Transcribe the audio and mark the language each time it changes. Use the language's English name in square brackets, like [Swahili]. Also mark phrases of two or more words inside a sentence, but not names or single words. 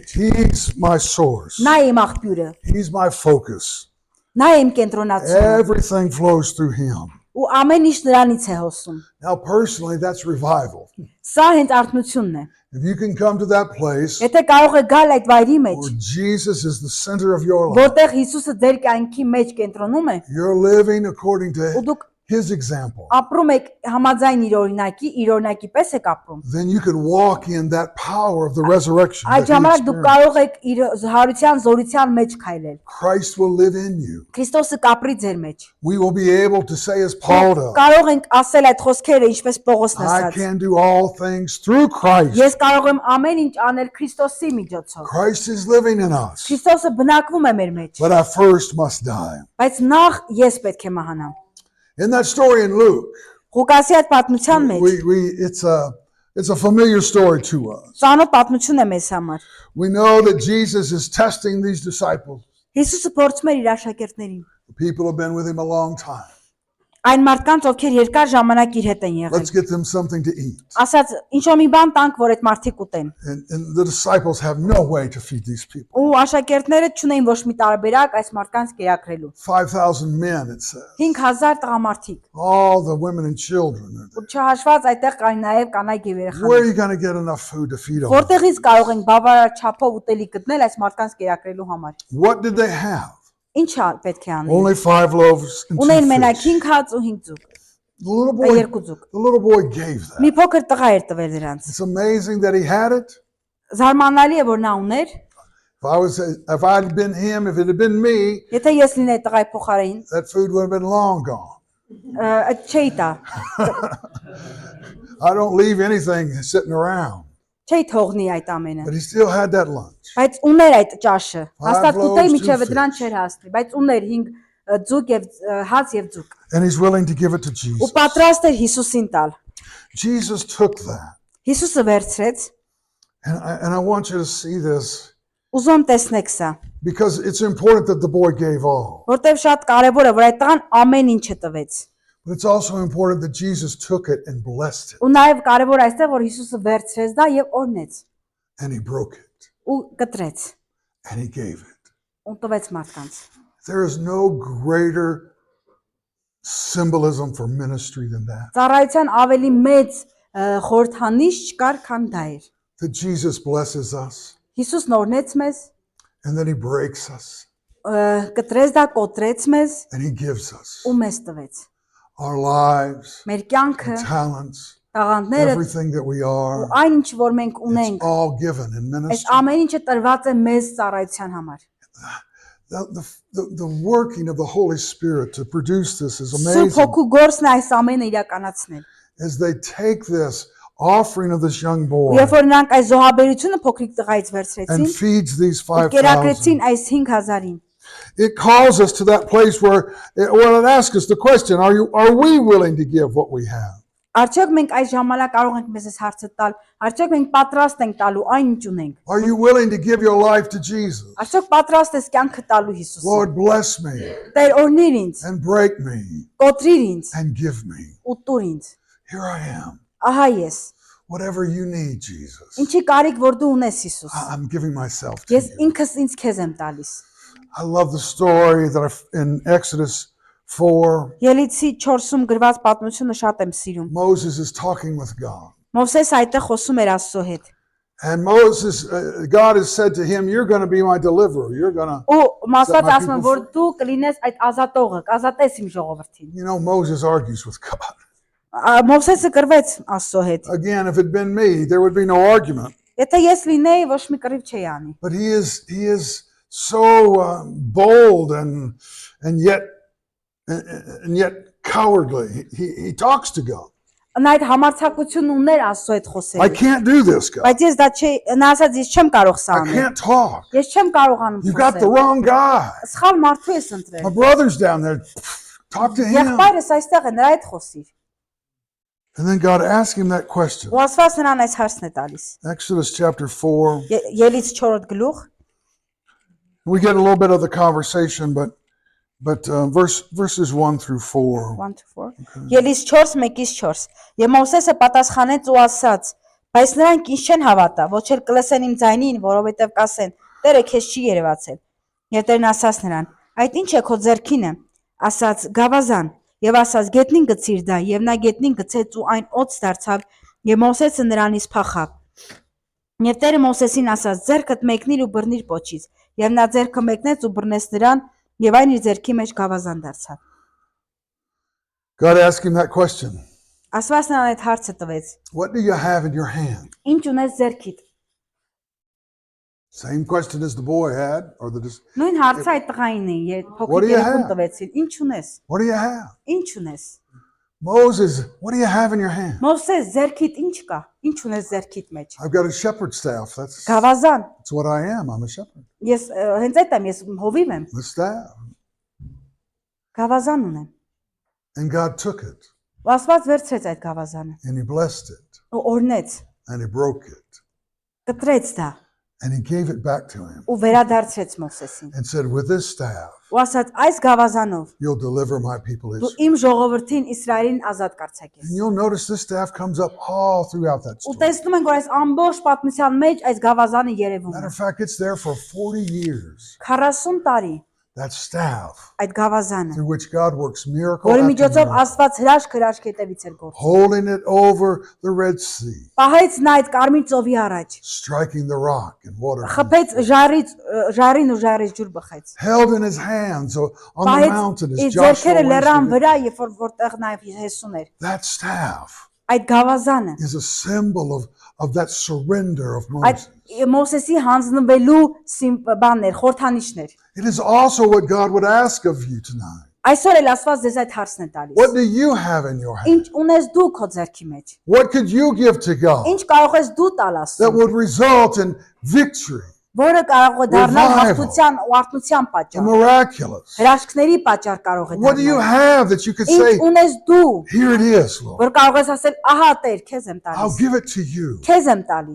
[English] He's my source. [Armenian] Նա է իմ աղբյուրը։ [English] He's my focus. [Armenian] Նա է իմ կենտրոնացումը։ [English] Everything flows through Him. [Armenian] Ու ամեն ինչ նրանից է հոսում։ [English] Now, personally, that's revival. [Armenian] Սա հենց արթնությունն է։ [English] If you can come to that place [Armenian] Եթե կարող եք գալ այդ վայրի մեջ, [English] where Jesus is the center of your life, [Armenian] որտեղ Հիսուսը ձեր կյանքի մեջ կենտրոնում է, [English] you're living according [Armenian] ու [English] to [Armenian] դուք [English] His example, [Armenian] ապրում եք համաձայն իր օրինակի պես եք ապրում։ [English] then you can walk in that power of the resurrection. [Armenian] Այդ [English] that He [Armenian] ժամանակ դուք [English] experienced. [Armenian] կարող եք իր հարության զորության մեջ քայլել։ [English] Christ will live in you. [Armenian] Քրիստոսը կապրի ձեր մեջ։ [English] We will be able to say as Paul does, [Armenian] Կարող ենք ասել այդ խոսքերը, ինչպես Պողոսն [English] I [Armenian] ասաց։ [English] can do all things through Christ. [Armenian] Ես կարող եմ ամեն ինչ անել Քրիստոսի միջոցով։ [English] Christ is living in us. [Armenian] Քրիստոսը բնակվում է մեր մեջ, [English] But I first must die. [Armenian] բայց նախ ես պետք է մահանամ։ [English] In that story in Luke, [Armenian] Ղուկասի այդ պատմության մեջ [English] it's a familiar story to us. [Armenian] ծանոթ պատմություն է մեզ համար։ [English] We know that Jesus is testing these disciples. [Armenian] Հիսուսը փորձում էր իր աշակերտներին։ [English] The people have been with Him a long time. [Armenian] Այն մարդկանց, ովքեր երկար ժամանակ իր հետ են եղել։ [English] Let's get them something to eat. [Armenian] Ասաց, ինչ-որ մի բան տանք, որ այդ մարդիկ ուտեն։ [English] And the disciples have no way to feed these people. [Armenian] Ու աշակերտները չունեին ոչ մի տարբերակ այս մարդկանց կերակրելու։ [English] 5,000 men, it says. [Armenian] 5000 տղամարդիկ։ [English] All the women and children are [Armenian] Ու [English] there. [Armenian] չհաշված այդտեղ կային նաև կանայք եւ [English] Where are [Armenian] երեխաներ։ [English] you going to get enough food to feed all of them? [Armenian] Որտեղից կարող ենք բավարար չափով ուտելի գտնել այս մարդկանց կերակրելու համար։ [English] What did they have? [Armenian] Ինչ պետք է անել։ [English] Only 5 loaves and 2 [Armenian] Ունեն մենակ [English] fish. [Armenian] 5 հաց ու 5 ձուկ։ [English] The little [Armenian] Կա [English] boy, [Armenian] 2 ձուկ։ [English] the little boy gave that. [Armenian] Մի փոքր տղա էր տվել նրանց։ [English] It's amazing that he had it. [Armenian] Զարմանալի է, որ նա ուներ։ [English] If I'd been him, if it had been me, [Armenian] Եթե ես լինեի տղայի փոխարեն, [English] that food would have been long gone. [Armenian] այդ չէի տա։ [English] I don't leave anything sitting around. [Armenian] Չէի թողնի այդ ամենը։ [English] But he still had that lunch. [Armenian] Բայց ուներ այդ ճաշը։ Հաստատ [English] loaves, [Armenian] ուտեի [English] 2 [Armenian] միջև [English] fish. [Armenian] դրան չէր հասնի, բայց ուներ 5 ձուկ եւ հաց եւ ձուկ։ [English] And he's willing to give it to [Armenian] Ու [English] Jesus. [Armenian] պատրաստ էր Հիսուսին տալ։ [English] Jesus took that. [Armenian] Հիսուսը վերցրեց։ [English] And I want you to see this [Armenian] Ուզում տեսնեք սա, [English] because it's important that the boy gave all. [Armenian] որտեվ շատ կարեւոր է, որ այդ տղան ամեն ինչը տվեց։ [English] But it's also important that Jesus took it and blessed it. [Armenian] Ու նաեւ կարեւոր այստեղ, որ Հիսուսը վերցրեց դա եւ օրնեց [English] And he broke it. [Armenian] ու կտրեց [English] And he gave it. [Armenian] ու տվեց մարդկանց։ [English] There is no greater symbolism for ministry than that. [Armenian] Ծառայության ավելի մեծ խորհրդանիշ չկար, քան դա էր։ [English] that Jesus blesses us [Armenian] Հիսուսն օրնեց մեզ, [English] and then he breaks us [Armenian] կտրեց դա, կոտրեց մեզ [English] and he gives us [Armenian] ու մեզ տվեց։ [English] our lives, [Armenian] Մեր կյանքը, [English] talents, [Armenian] տաղանդները, [English] everything that we are. [Armenian] այն ինչ որ մենք [English] It's [Armenian] ունենք, [English] all given in [Armenian] այս [English] ministry. [Armenian] ամեն ինչը տրված է մեզ ծառայության համար։ [English] The working of the Holy Spirit to produce this is [Armenian] Սուրբ [English] amazing. [Armenian] հոգու գործն է այս ամենը իրականացնել։ [English] As they take this offering of this young boy [Armenian] Երբ որ նրանք այս զոհաբերությունը փոքրիկ տղայից վերցրեցին, [English] and feeds these 5,000, [Armenian] կերակրեցին այս 5000-ին։ [English] it calls us to that place where it asks us the question, are we willing to give what we have? [Armenian] Արդյոք մենք այս ժամանակ կարող ենք մեզ հարցը տալ, արդյոք մենք պատրաստ ենք տալու այն ինչ ունենք։ [English] Are you willing to give your life to Jesus? [Armenian] Արդյոք պատրաստ ես կյանքը տալու Հիսուսին։ [English] Lord, bless me [Armenian] Տեր օրհնիր ինձ, [English] and break me [Armenian] կոտրիր ինձ, [English] and give me. [Armenian] ու տուր ինձ։ [English] Here I am. [Armenian] Ահա ես։ [English] Whatever you need, Jesus. [Armenian] Ինչի կարիք որ դու ունես Հիսուս։ [English] I'm giving myself to [Armenian] Ես [English] you. [Armenian] ինքս ինձ քեզ եմ տալիս։ [English] I love the story that in Exodus 4, [Armenian] Ելիցի 4-ում գրված պատմությունը շատ եմ սիրում։ [English] Moses is talking with God. [Armenian] Մովսես այդտեղ խոսում էր Աստծո հետ։ [English] And God has said to him, you're going to be my deliverer. You're going to, [Armenian] Ու Աստված [English] my [Armenian] ասում է, [English] people [Armenian] որ դու կլինես այդ ազատողը, կազատես իմ ժողովրդին։ [English] you know, Moses argues with God. [Armenian] Մովսեսը կրվեց Աստծո հետ։ [English] Again, if it had been me, there would be no argument. [Armenian] Եթե ես լինեի, ոչ մի կռիվ չէի անի։ [English] But he is so bold and yet cowardly. He talks to God. [Armenian] Նա այդ համարձակությունն ուներ Աստծո հետ [English] I [Armenian] խոսելու։ [English] can't do this, God. [Armenian] Բայց ես դա չի, նա ասաց, ես չեմ կարող սա [English] I [Armenian] անել։ [English] can't talk. [Armenian] Ես չեմ կարողանում [English] You've got the [Armenian] խոսել։ [English] wrong guy. [Armenian] Սխալ մարդու ես [English] My [Armenian] ընտրել։ [English] brother's down there. Talk to him. [Armenian] Եղբայրս այստեղ է, նրա հետ խոսիր։ [English] And then God asked him that question. [Armenian] Ու Աստված նրան այս հարցն է տալիս։ [English] Exodus chapter 4. [Armenian] Ելից 4-րդ գլուխ, [English] We get a little bit of the conversation, but verses 1 through 4. [Armenian] 1-4։ Ելից 4:1-4։ Եվ Մովսեսը պատասխանեց ու ասաց. Բայց նրանք ինձ չեն հավատա, ոչ էլ կլսեն իմ ձայնին, որովհետև կասեն. Տերը քեզ չի երևացել։ Եվ Տերն ասաց նրան. Այդ ինչ է քո ձեռքինը։ Ասաց. Գավազան։ Եվ ասաց. Գետնին գցիր դա, եւ նա գետնին գցեց ու այն օծ դարձավ, եւ Մովսեսը նրանից փախավ։ Եվ Տերը Մովսեսին ասաց. Ձեռքդ մեկնիր ու բռնիր պոչից։ Եվ նա ձեռքը մեկնեց ու բռնեց նրան, եւ այն իր ձեռքի մեջ գավազան դարձավ։ [English] God asked him that question. [Armenian] Աստված նրան այդ հարցը տվեց. [English] What do you have in your hand? [Armenian] Ինչ ունես ձեռքիդ։ [English] Same question as the boy had, or [Armenian] Նույն հարցը այդ տղային է, [English] What do [Armenian] փոքրիկ [English] you [Armenian] երեխուն [English] have? [Armenian] տվեցին։ Ինչ ունես։ [English] what do you have? [Armenian] Ինչ ունես։ [English] Moses, what do you have in your hand? [Armenian] Մովսես, ձեռքիդ ինչ կա։ Ինչ ունես ձեռքիդ մեջ։ [English] I've got a shepherd's staff. That's [Armenian] Գավազան։ [English] what I am. I'm a shepherd. [Armenian] Ես հենց այդ եմ, ես հովիվ եմ։ [English] The staff. [Armenian] Գավազան ունեմ։ [English] And God took it [Armenian] Ու Աստված վերցրեց այդ գավազանը [English] and he blessed it [Armenian] ու օրնեց, [English] and he broke it [Armenian] կտրեց դա [English] and he gave it back to him [Armenian] ու վերադարձրեց Մովսեսին։ [English] and said, with this staff, [Armenian] Ու ասաց, այս գավազանով [English] you'll deliver my people [Armenian] դու [English] Israel. [Armenian] իմ ժողովրդին Իսրայելին ազատ կարձակես։ [English] And you'll notice this staff comes up all throughout that [Armenian] Ու [English] story. [Armenian] տեսնում ենք, որ այս ամբողջ պատմության մեջ այս գավազանը երևում [English] Matter [Armenian] է։ [English] of fact, it's there for 40 years. [Armenian] 40 տարի [English] That staff [Armenian] այդ գավազանը, [English] through which God works miracle [Armenian] որի [English] after [Armenian] միջոցով [English] miracle, [Armenian] Աստված հրաշք հետևից էր գործում։ [English] holding it over the Red Sea, [Armenian] Պահեց նա այդ կարմիր ծովի առաջ, [English] striking the rock and water, [Armenian] խփեց ժարին ու ժարից ջուր բխեց։ [English] held in his hands on the [Armenian] Պահեց [English] mountain as [Armenian] իր [English] Joshua [Armenian] ձեռքերը [English] went [Armenian] լեռան [English] through it. [Armenian] վրա, երբ որտեղ նաև Հեսուն էր։ [English] That staff [Armenian] Այդ գավազանը, [English] is a symbol of that surrender of [Armenian] այդ [English] Moses. [Armenian] Մովսեսի հանձնվելու բաններ, խորհրդանիշներ։ [English] It is also what God would ask of you tonight. [Armenian] Այսօր էլ Աստված ձեզ այդ հարցն է տալիս։ [English] What do you have in your hand? [Armenian] Ինչ ունես դու քո ձեռքի մեջ։ [English] What could you give to God [Armenian] Ինչ կարող ես դու տալ [English] that [Armenian] Աստծուն, [English] would result in victory, [Armenian] որը կարող է դառնալ [English] Revival. [Armenian] հաղթության ու արթնության [English] the [Armenian] պատճառ։ [English] miraculous? [Armenian] Հրաշքների պատճառ կարող է [English] What do you [Armenian] դառնալ։ [English] have that you could [Armenian] Ինչ [English] say, [Armenian] ունես դու, [English] here it is, Lord. [Armenian] որ կարող ես ասել, ահա Տեր, քեզ եմ [English] I'll [Armenian] տալիս։ [English] give it to you. [Armenian] Քեզ եմ տալիս։